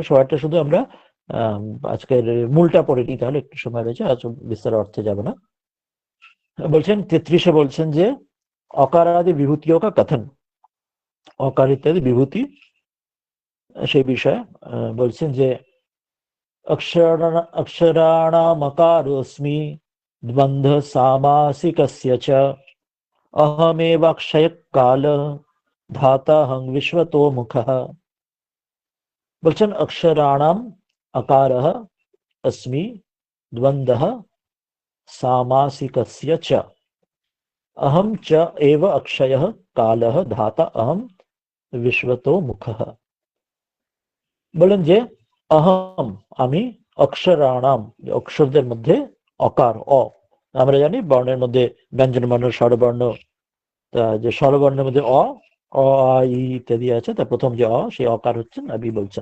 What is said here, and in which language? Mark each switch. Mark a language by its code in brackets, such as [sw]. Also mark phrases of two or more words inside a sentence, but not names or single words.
[bn] সময়টা শুধু আমরা আজকের মূলটা পড়ে নিই, তাহলে একটু সময় রয়েছে, আজ বিস্তার অর্থে যাব না। বলছেন 33-এ বলছেন যে অকারাদি বিভূতিও কা কথন, অকার ইত্যাদি বিভূতি সেই বিষয়ে বলছেন যে [sa] अक्षराणामकारोऽस्मि द्वन्द्व सामासिकस्य च अहमेवाक्षयः कालः धाताहं विश्वतो मुखः। বলছেন অক্ষরাणाम अकारः अस्मि द्वन्द्वः सामासिकस्य च अहं च एव अक्षयः कालः धाता अहं विश्वतो मुखः। [bn] বলেন যে অহম আমি, অক্ষরাণাম অক্ষরদের মধ্যে, অকার আমরা জানি বর্ণের মধ্যে ব্যঞ্জন বর্ণ স্বরবর্ণ, যে স্বরবর্ণের মধ্যে অ ই ইত্যাদি আছে, তার প্রথম যে সেই অকার হচ্ছেন আবি বলছেন।